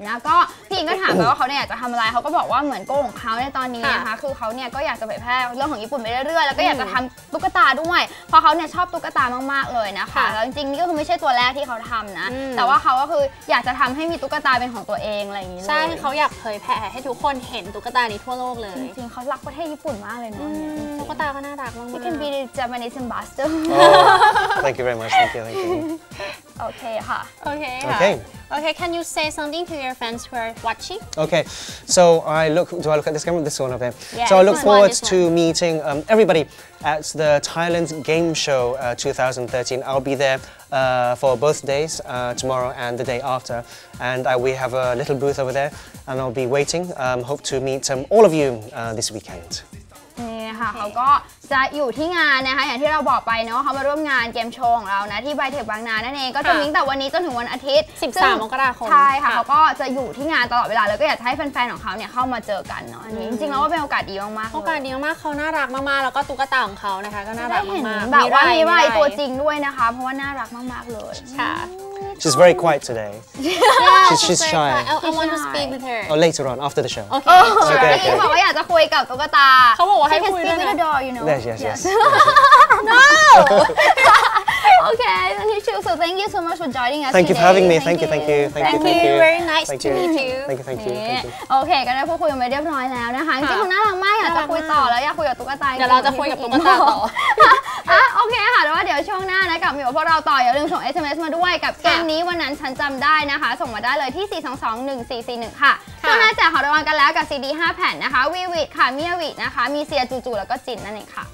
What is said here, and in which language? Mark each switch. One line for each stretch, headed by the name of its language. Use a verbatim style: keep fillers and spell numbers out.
Thai: นะก็พี่อิงก็ถามไปว่าเขาเนี่ยอยากจะทำอะไรเขาก็บอกว่าเหมือนโก้ของเขาในตอนนี้นะคะคือเขาเนี่ยก็อยากจะเผยแพร่เรื่องของญี่ปุ่นไปเรื่อยๆแล้วก็อยากจะทำตุ๊กตาด้วยเพราะเขาเนี่ยชอบตุ๊กตามากๆเลยนะคะแล้วจริงๆนี่ก็คือไม่ใช่ตัวแรกที่เขาทำนะแต่ว่าเขาก็คืออยากจะทำให้มีตุ๊กตาเป็นของตัวเองอะไรอย่างนี้เลย ใช่เขาอยากเผยแพร่ให้ทุกคนเห็นตุ๊กตานี้ทั่วโลกเลย จริงๆเขารักประเทศญี่ปุ่นมากเลยเนาะ ตุ๊กตาก็น่ารักมากๆ
English: You can be the Japanese ambassador Thank you very much Thank you Thank you
Thai: โอเคค่ะ โอเคค่ะ
English: Okay Okay, can you say something to your fans who are watching? Okay, so I look. Do I look at this camera? This one over there. Yeah, so I look forward to meeting um, everybody at the Thailand Game Show uh, twenty thirteen. I'll be there uh, for both days, uh, tomorrow and the day after. And uh, we have a little booth over there, and I'll be waiting. Um, hope to meet um, all of you uh, this weekend.
Thai: นี่ค่ะเขาก็จะอยู่ที่งานนะคะอย่างที่เราบอกไปเนาะเขามาร่วมงานเกมโชว์ของเรานะที่ไบเทคบางนานั่นเองก็จะมีตั้งแต่วันนี้จนถึงวันอาทิตย์ สิบสามมกราคม ใช่ค่ะเขาก็จะอยู่ที่งานตลอดเวลาแล้วก็อยากให้แฟนๆของเขาเนี่ยเข้ามาเจอกันเนาะอันนี้จริงๆแล้วว่าเป็นโอกาสดีมากๆ โอกาสดีมากๆเขาน่ารักมากๆแล้วก็ตุ๊กตาของเขานะคะก็น่ารักมาก แบบว่ามีไว้ตัวจริงด้วยนะคะเพราะว่าน่ารักมากๆเลย ค่ะ
English: She's very quiet today. Yeah, she's, she's shy. I, I want to speak with her. Oh, later on, after the show. Okay. Sure. Okay. He said he wants to talk to the doll.
Thai: เขาบอกว่าให้คุยด้วย
English: She can speak with the doll, you know. Yes, yes, yes. No. Okay, Danny Chu. So thank you so much for joining us. Thank today. you for having me. Thank you, thank you, thank you, thank you. Very nice thank to you. meet you. Thank you, thank you, thank you.
Thai: โอเคก็ได้พูดคุยกันไปเรียบร้อยแล้วนะคะจริงๆน่ารักมากอยากจะคุยต่อแล้วอยากคุยกับตุ๊กตา เดี๋ยวเราจะคุยกับตุ๊กตาต่อ อ่ะโอเคค่ะแต่ว่าเดี๋ยวช่วงหน้านะกลับมาอยู่กับพวกเราต่ออย่าลืมส่ง เอส เอ็ม เอส มาด้วยกับเกมนี้วันนั้นฉันจำได้นะคะส่งมาได้เลยที่สี่ สอง สอง หนึ่ง สี่ สี่ หนึ่งค่ะช่วงหน้าแจกของรางวัลกันแล้วกับ ซี ดี ห้าแผ่นนะคะวีวิทค่ะมิยาวินะคะมีเซียจูจูแล้วก็จินนั่นเองค่ะ